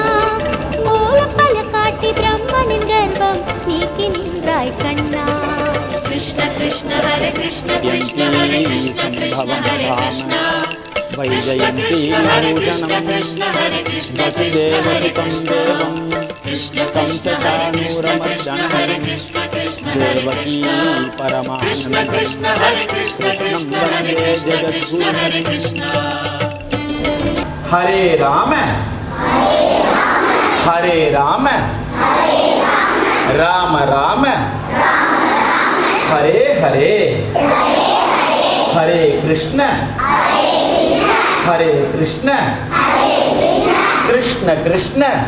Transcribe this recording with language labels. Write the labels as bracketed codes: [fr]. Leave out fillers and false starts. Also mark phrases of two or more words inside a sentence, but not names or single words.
[ta] கோலப்பல காட்டி பிரம்மனின் கர்ப்பம் நீக்கி நின்றாய் கண்ணா. [sa] कृष्ण कृष्ण हरे कृष्ण कृष्ण हरे कृष्ण कृष्ण हरे कृष्ण वैजयन्ती भूषणम् वसुदेवसुतम् देवम् कंसचाणूरमर्दनं देवकी परमानन्दं कृष्णं वन्दे जगद्गुरुं. हरे राम राम राम हरे हरे हरे कृष्ण कृष्ण कृष्ण